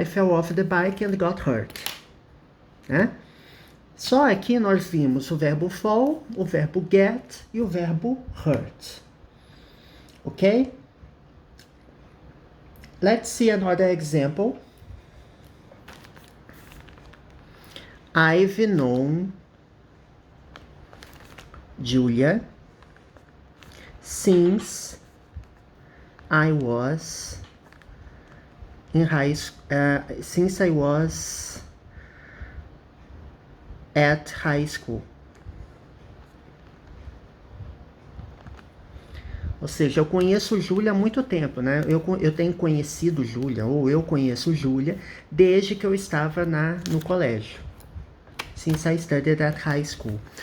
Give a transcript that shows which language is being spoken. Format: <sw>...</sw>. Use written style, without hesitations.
<en>I fell off the bike and got hurt.</en> <pt>Né? Só aqui nós vimos o verbo fall, o verbo get e o verbo hurt. Ok?</pt> <en>Let's see another example. I've known Julia since I was in high school, since I was at high school.</en> <pt>Ou seja, eu conheço Júlia há muito tempo, né? Eu tenho conhecido Júlia, ou eu conheço Júlia, desde que eu estava no colégio.</pt> <en>Since I studied at high school.</en>